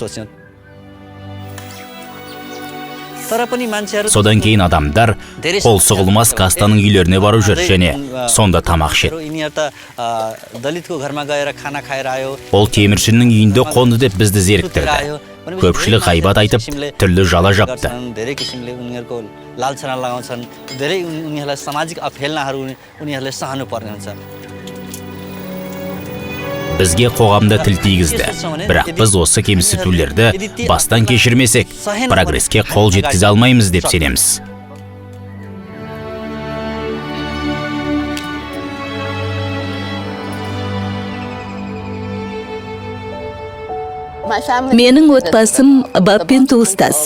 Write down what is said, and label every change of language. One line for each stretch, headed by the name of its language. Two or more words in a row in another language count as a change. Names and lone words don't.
Kazakh: Содан кейін адамдар қол сұғылмас кастаның үйлеріне бару жүр және сонда тамақ ішеді. Ол теміршінің үйінде қонды деп бізді зеріктірді. Көпшілік ғайбат айтып, түрлі жала жапты.
Nepali: धेरै किसिमले उनीहरूको लालछना लगाउँछन् धेरै उनीहरूलाई सामाजिक अफेलनाहरू उनीहरूले सहनु पर्ने हुन्छ
Kazakh: Бізге қоғамда тіл тигізді. Бірақ біз осы кемсітулерді бастан кешірмесек, прогреске қол жеткізе алмаймыз деп сенеміз. Менің отбасым баппен туыстас.